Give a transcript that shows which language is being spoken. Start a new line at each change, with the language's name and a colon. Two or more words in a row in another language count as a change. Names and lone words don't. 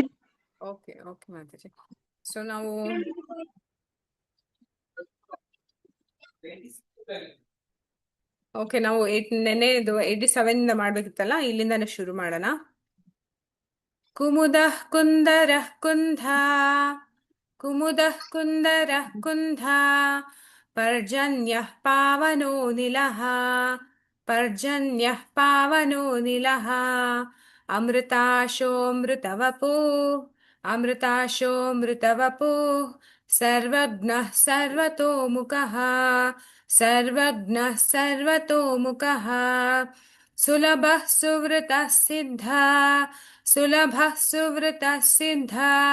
English: okay okay
Kannada: ಮಾತಾಜಿ ಸೊ ನಾವು ಓಕೆ ನಾವು ನೆನ್ನೆ ಇದು 87 ಇಂದ ಮಾಡ್ಬೇಕಿತ್ತಲ್ಲ ಇಲ್ಲಿಂದಾನೆ ಶುರು ಮಾಡೋಣ
Sanskrit: ಕುಮುದಃ ಕುಂದರಃ ಕುಂಧಾ ಕುಮುದಃ ಕುಂದರಃ ಕುಂಧಾ पर्जन्यः पावनो निलः पर्जन्यः पावनो निलः अमृताशोऽमृतवपुः अमृताशोऽमृतवपुः सर्वज्ञः सर्वतोमुखः सर्वज्ञः सर्वतोमुखः सुलभः सुवृतः सिद्धः सुलभः सुवृतः सिद्धः